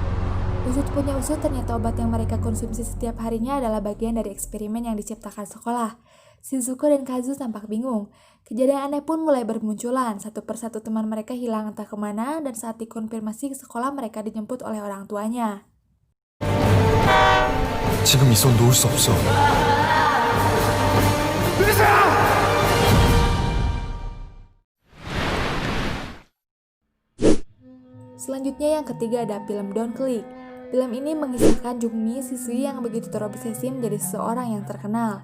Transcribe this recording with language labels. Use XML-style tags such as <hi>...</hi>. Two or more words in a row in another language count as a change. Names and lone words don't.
<id>Usut punya usut, ternyata obat yang mereka konsumsi setiap harinya adalah bagian dari eksperimen yang diciptakan sekolah. Shizuko dan Kazu tampak bingung. Kejadian aneh pun mulai bermunculan. Satu persatu teman mereka hilang entah kemana dan saat dikonfirmasi ke sekolah mereka dijemput oleh orang tuanya.</id> <ko>지금 이 손 놓을 수 없어.</ko> <id>Selanjutnya yang ketiga ada film Don't Click. Film ini mengisahkan Jungmi, siswi yang begitu terobsesi menjadi seseorang yang terkenal.</id>